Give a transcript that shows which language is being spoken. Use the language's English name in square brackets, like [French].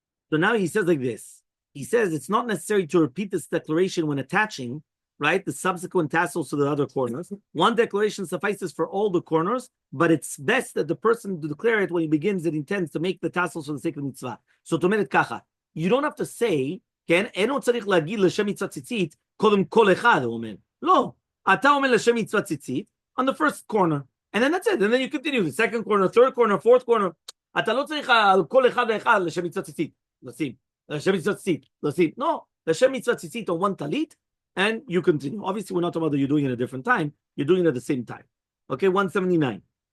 [English] So now he says like this. He says it's not necessary to repeat this declaration when attaching, right, the subsequent tassels to the other corners. One declaration suffices for all the corners, but it's best that the person to declare it when he begins it intends to make the tassels for the sake of mitzvah. So to make it kacha, you don't have to say, [Hebrew] כן, אינו צריך להגיד לשם מצוות ציצית, קודם כל אחד, הוא אומר. לא, אתה אומר לשם מצוות ציצית, [English] on the first corner, and then that's it, and then you continue, the second corner, third corner, fourth corner, [Hebrew] אתה לא צריך על כל אחד ואחד לשם מצוות ציצית, לשים, לשם מצוות ציצית, [English] לשים, no, לשם מצוות ציצית on one talit, and you continue. Obviously, we're not talking about that you're doing it at a different time, you're doing it at the same time. Okay, 179.